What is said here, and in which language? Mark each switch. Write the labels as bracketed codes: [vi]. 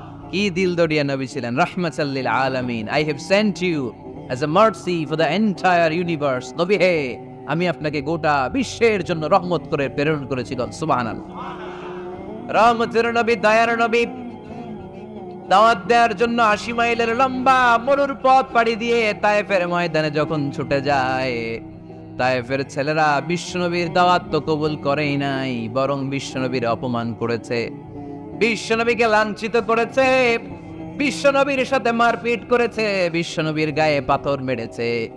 [bn] কি দিল দরিয়া নবী ছিলেন, [ar] রাহমাতাল লিল আলামিন। [en] I have sent you as a mercy for the entire universe. [bn] নবী হে, আমি আপনাকে গোটা বিশ্বের জন্য রহমত করে প্রেরণ করেছিলাম। সুবহানাল্লাহ। রহমতের নবী, দয়ার নবী, দাওয়াত দেওয়ার জন্য 80 মাইলের লম্বা মরুর পথ পাড়ি দিয়ে তায়েফের ময়দানে যখন ছুটে যায়, তায়েফের ছেলেরা বিশ্বনবীর দাওয়াত তো কবুল করেই নাই, বরং বিশ্বনবীর অপমান করেছে, বিশ্বনবীকে লাঞ্ছিত করেছে, বিশ্বনবীর সাথে মারপিট করেছে, বিশ্বনবীর গায়ে পাথর মেরেছে।